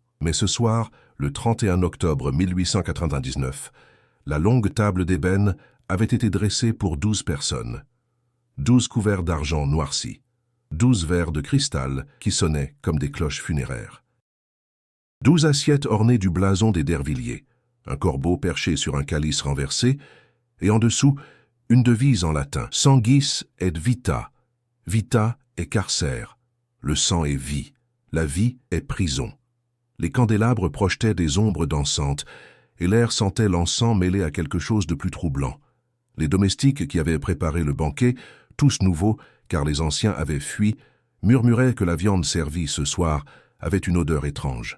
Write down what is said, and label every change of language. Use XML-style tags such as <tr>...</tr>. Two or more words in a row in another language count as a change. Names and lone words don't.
<fr>Mais ce soir, le 31 octobre 1899, la longue table d'ébène avait été dressée pour 12 personnes. 12 couverts d'argent noircis, 12 verres de cristal qui sonnaient comme des cloches funéraires. 12 assiettes ornées du blason des d'Ervilliers, un corbeau perché sur un calice renversé, et en dessous, une devise en latin.</fr> <la>« Sanguis et vita ». Vita est carcère,</la> <fr>le sang est vie, la vie est prison. Les candélabres projetaient des ombres dansantes, et l'air sentait l'encens mêlé à quelque chose de plus troublant. Les domestiques qui avaient préparé le banquet, tous nouveaux, car les anciens avaient fui, murmuraient que la viande servie ce soir avait une odeur étrange.</fr>